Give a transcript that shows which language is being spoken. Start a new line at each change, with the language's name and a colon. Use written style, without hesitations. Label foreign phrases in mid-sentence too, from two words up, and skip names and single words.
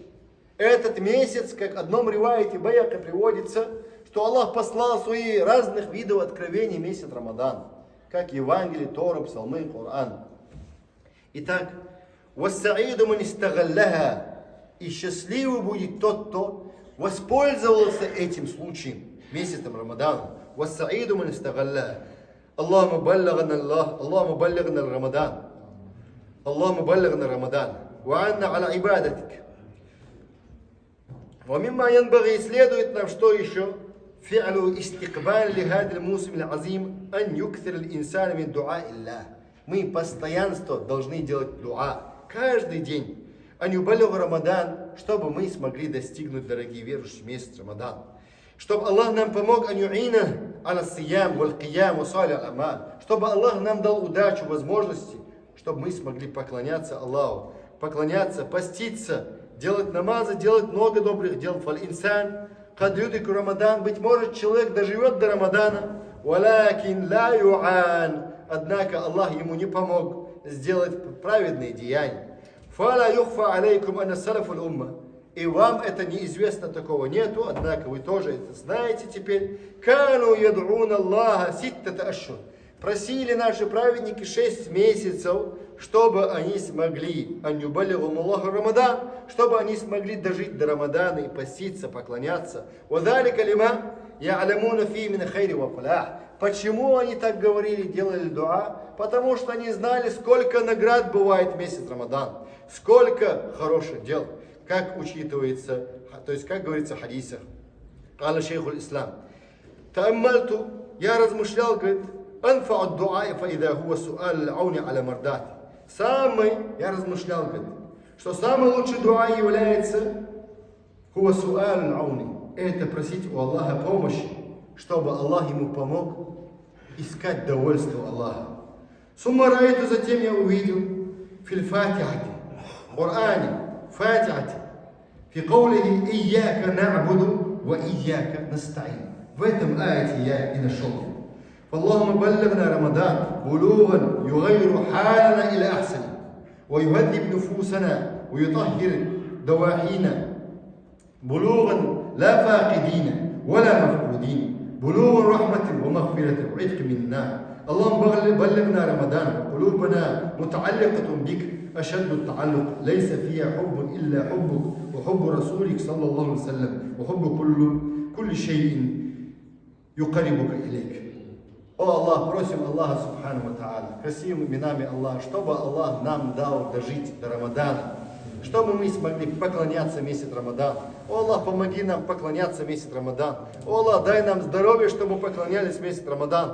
Russian: Этот месяц, как в одном риваяте Байака приводится, что Аллах послал свои разных видов откровений месяц Рамадан, как Евангелие, Тора, Псалмы, Коран. Итак,
Arabic: والسعيد من استغله,
Russian: и счастливый будет тот, кто воспользовался этим случаем. месяцем Рамадана.
Arabic: وَالسَّعِيدُ مَنْ اسْتَغَلَّهُ اللهم بلغنا رمضان اللهم بلغنا رمضان وعنا على عبادتك. ومما ينبغي
Russian: следует нам что еще?
Arabic: فعل استقبال لهذا الموسم العظيم أن يكثر الإنسان من دعاء الله.
Russian: Мы постоянно должны делать дуа каждый день.
Arabic: أن يبلغ Рамадан,
Russian: чтобы мы смогли достигнуть, дорогие верующие, месяц Рамадан. Чтобы Аллах нам помог,
Arabic: أن يعيننا على الصيام والقيام وصالح الأعمال.
Russian: Чтобы Аллах нам дал удачу, возможности, чтобы мы смогли поклоняться Аллаху, поклоняться, поститься, делать намазы, делать много добрых дел.
Arabic: فالإنسان قد يدرك رمضان.
Russian: Быть может, человек доживет до Рамадана,
Arabic: ولكن لا يعان.
Russian: Однако Аллах ему не помог сделать праведные деяния.
Arabic: فلا يخفى عليكم أن سلف الأمة.
Russian: И вам это неизвестно, такого нету, однако вы тоже это знаете теперь.
Arabic: كانوا يدعون الله ستة أشهر.
Russian: Просили наши праведники 6 месяцев, чтобы они смогли, Рамадан, чтобы они смогли дожить до Рамадана и поститься, поклоняться. Почему они так говорили, делали дуа? Потому что они знали, сколько наград бывает в месяц Рамадан, сколько хороших дел, как учитывается, то есть как говорится в хадисах.
Arabic: قال شيخ الإسلام تأملت,
Russian: я размышлял, говорит,
Arabic: أنفع الدعاء فإذا هو سؤال العون على مرضاته.
Russian: Я размышлял, говорит, что самый лучший дуа является
Arabic: هو سؤال العون.
Russian: Это просить у Аллаха помощи, чтобы Аллах ему помог искать довольство Аллаха.
Arabic: ثم رأيت,
Russian: затем я увидел
Arabic: في الفاتحة
Russian: Коране, Фатихате,
Arabic: في قوله إياك نعبد وإياك نستعين.
Russian: В этом аяте я и нашел.
Arabic: فاللهم بلغنا رمضان بلوغا يغير حالنا إلى أحسن ويهذب نفوسنا ويطهر دواحينا بلوغا لا فاقدين ولا مفقودين بلوغا رحمة ومغفرة وعتق من النار. اللهم بلغنا رمضان قلوبنا متعلقة بك أشد التعلق ليس فيها حب إلا حبك وحب رسولك صلى الله عليه وسلم وحب كل شيء يقربك إليك.
Russian: О Аллах, просим Аллаха
Arabic: سبحانه وتعالى,
Russian: красивыми именами Аллаха, чтобы Аллах нам дал дожить до Рамадана, чтобы мы смогли поклоняться месяц Рамадан. О Аллах, помоги нам поклоняться месяц Рамадан. О Аллах, дай нам здоровье, чтобы мы поклонялись месяц Рамадан.